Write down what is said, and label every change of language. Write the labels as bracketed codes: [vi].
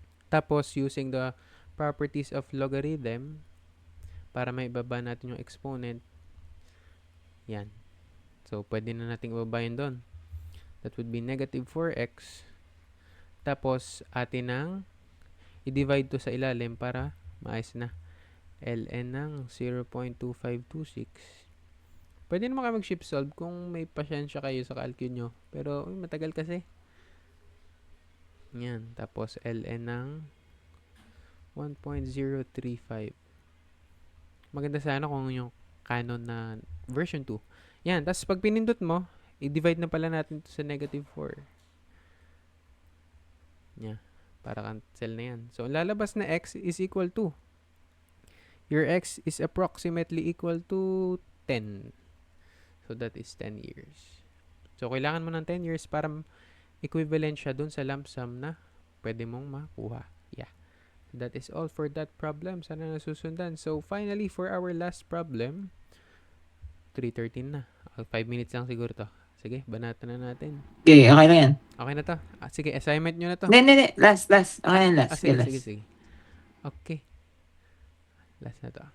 [tl] Tapos, [en] using the properties of logarithm, [tl] para may ibaba natin yung exponent, yan. So, pwede na natin ibaba yun doon. [en] That would be negative 4x. [tl] Tapos, atin ang i-divide to sa ilalim para maayos na. ln ng 0.2526. Pwede naman kayo mag-shift solve kung may pasyensya kayo sa calcul nyo. Pero, matagal kasi. Yan. Tapos, ln ng 1.035. Maganda sana kung yung Canon na version 2. Yan. Tapos, pag pinindot mo, i-divide na pala natin to sa negative 4. Yan. Para cancel na yan. [en] So, [tl] lalabas na [en] x is equal to, your x is approximately equal to 10. So, that is 10 years. [tl] So, kailangan mo ng 10 years para equivalent siya dun sa lump sum na pwede mong makuha. [en] Yeah. So, that is all for that problem. [tl] Sana nasusundan. [en] So, finally, for our last problem, 3:13 na. [tl] 5 minutes lang siguro to. Sige, banatan na natin. Okay, okay na yan. Okay na to. Sige, assignment nyo na to. Hindi. Last. Okay na, last. Sige. Okay. Last na to.